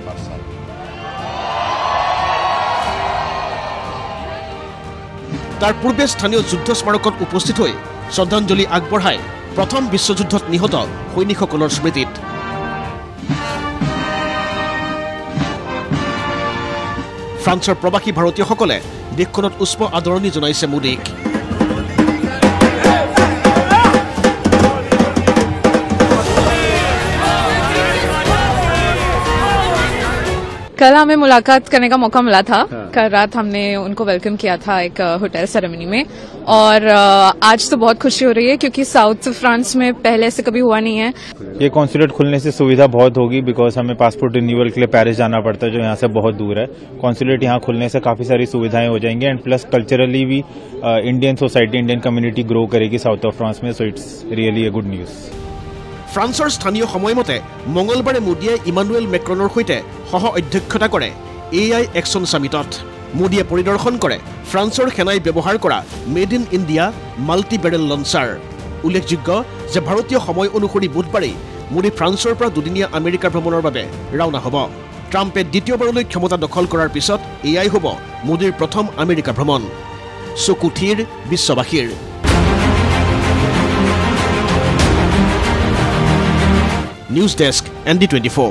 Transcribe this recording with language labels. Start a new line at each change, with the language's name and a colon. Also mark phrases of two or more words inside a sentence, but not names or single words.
Assamese: তাৰ পূৰ্বে স্থানীয় যুদ্ধ স্মাৰকত উপস্থিত হৈ শ্ৰদ্ধাঞ্জলি আগবঢ়ায় প্ৰথম বিশ্বযুদ্ধত নিহত সৈনিকসকলৰ স্মৃতিত ফ্ৰান্সৰ প্ৰবাসী ভাৰতীয়সকলে দেশখনত উষ্ম আদৰণি জনাইছে মোদীক
Hindi: कल हमें मुलाकात करने का मौका मिला था कल रात हमने उनको वेलकम किया था एक
English: hotel ceremony
Hindi: में और आज तो बहुत खुशी हो रही है क्योंकि साउथ फ्रांस में पहले ऐसे कभी हुआ नहीं है ये कॉन्सुलेट खुलने से सुविधा बहुत होगी बिकॉज हमें
English: passport renewal
Hindi: के लिए पेरिस जाना पड़ता है जो यहाँ से बहुत दूर है कॉन्सुलेट यहाँ खुलने से काफी सारी सुविधाएं हो जाएंगी
English: and plus culturally
Hindi: भी
English: Indian society Indian community
Hindi: ग्रो करेगी साउथ ऑफ फ्रांस में
English: so it's really a good news
Assamese: ফ্ৰান্সৰ স্থানীয় সময়মতে মঙলবাৰে মোদীয়ে ইমানুৱেল মেক্ৰনৰ সৈতে সহ অধ্যক্ষতা কৰে AI একশ্যন সামিটত মোদীয়ে পৰিদৰ্শন কৰে ফ্ৰান্সৰ সেনাই ব্যৱহাৰ কৰা
English: made in India multi barrel launcher
Assamese: উল্লেখযোগ্য যে ভাৰতীয় সময় অনুসৰি বুধবাৰে মোদী ফ্ৰান্সৰ পৰা দুদিনীয়া আমেৰিকা ভ্ৰমণৰ বাবে ৰাওনা হ'ব ট্ৰাম্পে দ্বিতীয়বাৰলৈ ক্ষমতা দখল কৰাৰ পিছত এয়াই হ'ব মোদীৰ প্ৰথম আমেৰিকা ভ্ৰমণ চকুথিৰ বিশ্ববাসীৰ News Desk ND24